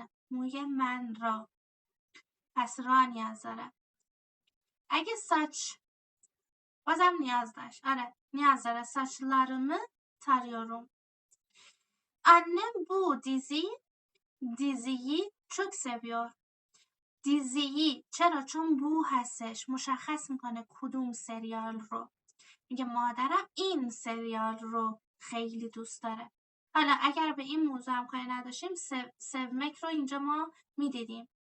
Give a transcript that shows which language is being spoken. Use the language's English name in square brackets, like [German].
[Persian] موی من را. پس را نیاز داره. اگه saç بازم نیاز داشت. آره نیاز داره. [Turkish] saçlarımı tarıyorum. Annem bu diziyi çok seviyor. [Persian] diziyi چرا؟ چون بو هستش مشخص میکنه کدوم سریال رو. میگه مادرم این سریال رو خیلی دوست داره. حالا اگر به این موضوع هم کاری نداشتیم sevmek رو اینجا ما میدیدیم.